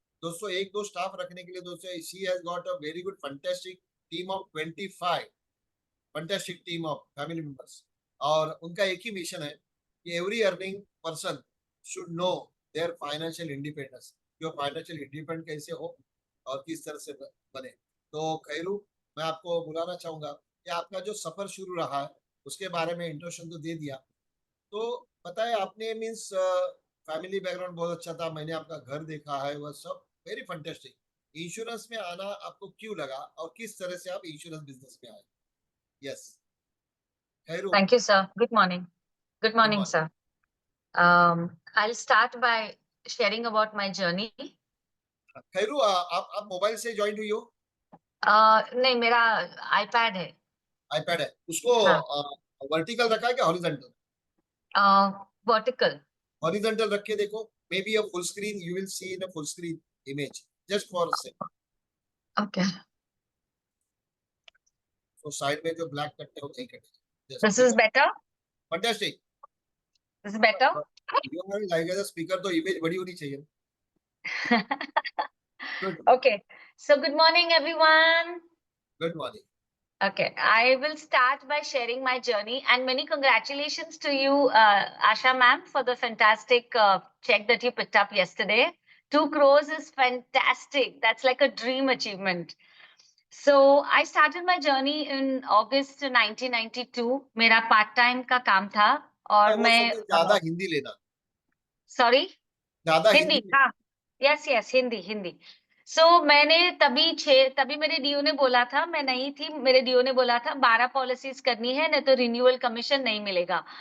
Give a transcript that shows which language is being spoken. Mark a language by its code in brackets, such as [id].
[hi] दोस्तों एक दो स्टाफ रखने के लिए दोस्तों [en] she has got a very good fantastic team of 25 fantastic team of family members और [hi] उनका एक ही मिशन है कि [en] every earning person should know their financial independence [hi] कि वो फाइनेंशियल इंडिपेंडेंट कैसे हो और किस तरह से बने तो खैरू मैं आपको बुलाना चाहूंगा कि आपका जो सफर शुरू रहा है उसके बारे में इंट्रोडक्शन तो दे दिया तो बताए आपने मीन्स फैमिली बैकग्राउंड बहुत अच्छा था मैंने आपका घर देखा है वह सब [en] very fantastic [hi] इंश्योरेंस में आना आपको क्यों लगा और किस तरह से आप इंश्योरेंस बिजनेस में आए yes खैरू [en] Thank you, sir. Good morning. Good morning, morning. sir. I'll start by sharing about my journey. [hi] खैरू आप मोबाइल से ज्वाइन हुई हो नहीं, मेरा iPad है. आईपैड है उसको हाँ. वर्टिकल रखा है क्या हॉरिजॉन्टल [en] Vertical. Horizontal [hi] रख के देखो [en] May be a full screen you will see in a full screen image just for say Okay. [hi] तो साइड में जो ब्लैक कट है वो नहीं कटे [en] This is better. Fantastic This is better. You are like as a speaker [hi] तो [en] image [hi] बड़ी होनी चाहिए [en] Good Okay. So good morning, everyone. Good morning Okay, I will start by sharing my journey, and many congratulations to you, Asha ma'am, for the fantastic check that you picked up yesterday. 2 crores is fantastic. That's like a dream achievement. So I started my journey in August 1992. [hi] मेरा part time का काम था और वो मैं समय ज्यादा हिंदी लेना, [en] sorry [hi] ज्यादा हिंदी, हिंदी हाँ, [en] yes yes, [hi] हिंदी हिंदी। मैंने तभी मेरे डीओ ने बोला था, मैं नहीं थी, मेरे डीओ ने बोला था 12 पॉलिसीज करनी है, नहीं तो रिन्यूअल कमीशन नहीं मिलेगा।